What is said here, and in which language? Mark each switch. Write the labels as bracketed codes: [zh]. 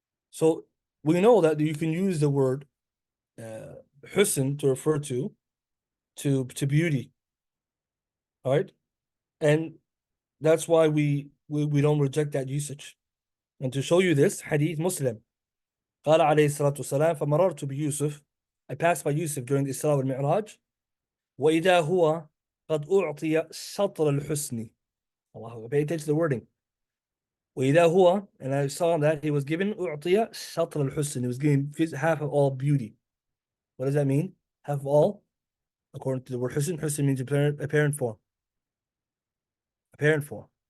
[en] So we know that you can use the word husn to refer to beauty. All right, and that's why we don't reject that usage. And to show you this, hadith Muslim. [ar] قال عليه الصلاة والسلام فمررت بيوسف, [en] I passed by Yusuf during the Isra wal Mi'raj, [ar] وإذا هو قد أعطي شطر الحسن. [en] Allah, pay attention to the wording. [ar] وإذا هو, [en] and I saw that he was given [ar] أعطي شطر الحسن, [en] he was given half of all beauty. What does that mean? Half of all? According to the word husn, husn means apparent form. Apparent form.